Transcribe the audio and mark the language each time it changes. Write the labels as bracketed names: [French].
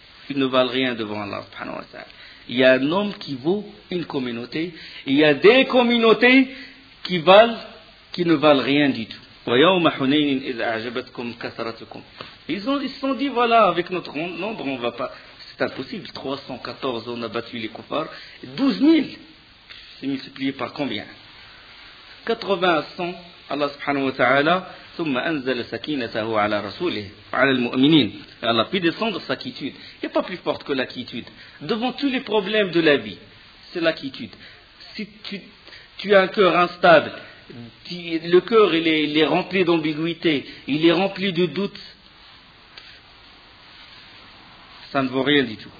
[French] Ils ne valent rien devant Allah, [Arabic] subhanahu wa ta'ala. [French] Il y a un homme qui vaut une communauté, il y a des communautés qui valent, qui ne valent rien du tout. [Arabic] وَيَوْمَ حُنَيْنٍ إِذَا أَعْجَبَتْكُمْ كَثْرَتُكُمْ. [French] Ils se sont dit, voilà, avec notre nombre, on ne va pas. C'est impossible, 314, on a battu les koufars. 12 000, c'est multiplié par combien? 80 à 100, [Arabic] Allah subhanahu wa ta'ala, ثم أنزل سكينته على رسوله وعلى المؤمنين. [French] Allah fit descendre sa quiétude. Il n'y a pas plus forte que la quiétude. Devant tous les problèmes de la vie, c'est la quiétude. Si tu as un cœur instable, le cœur il est rempli d'ambiguïté, il est rempli de doutes, ça ne vaut rien du tout.